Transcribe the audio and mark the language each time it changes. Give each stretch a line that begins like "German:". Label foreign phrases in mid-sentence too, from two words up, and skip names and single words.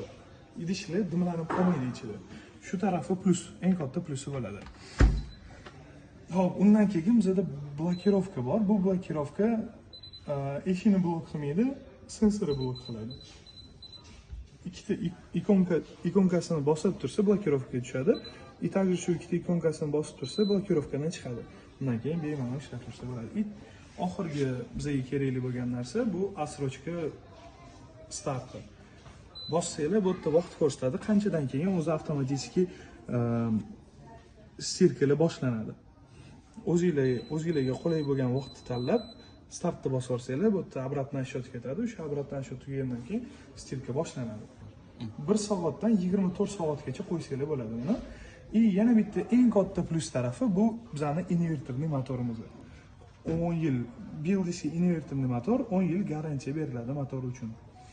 Uzbek: Idishlar dimlanib qolmaydi ichida. Shu tarafi plus, eng katta plusi bo'ladi. Xo'p, undan keyin bizda blokirovka bor. Bu blokirovka eshikni blok qilmaydi, sensori blok qiladi. Ikkita ikonkasini bosib tursa blokirovkaga tushadi.
Russian: И также
Uzbek: shu ikkita ikonkasini bosib tursa blokirovkadan chiqadi. Undan keyin bemalol ishlab tursa bo'ladi. Oxirgi bizga kerakli bo'lgan narsa bu asrochka starti. Bossanglar bu yerda vaqt ko'rsatadi, qanchadan keyin o'zi avtomatik stirkalar boshlanadi. O'zingizlarga qulay bo'lgan vaqtni tanlab startni bosib olsanglar, bu yerda
Russian: обратный счет
Uzbek: ketadi. O'sha
Russian: обратный счет
Uzbek: tugagandan keyin stirka boshlanadi. 1 soatdan 24 soatgacha qo'ysanglar bo'ladi uni. Yana bitta eng katta plus tarafi bu bizning invertorli motorimiz. 10 yil BLDC invertorli motor, 10 yil garantiya beriladi motor uchun.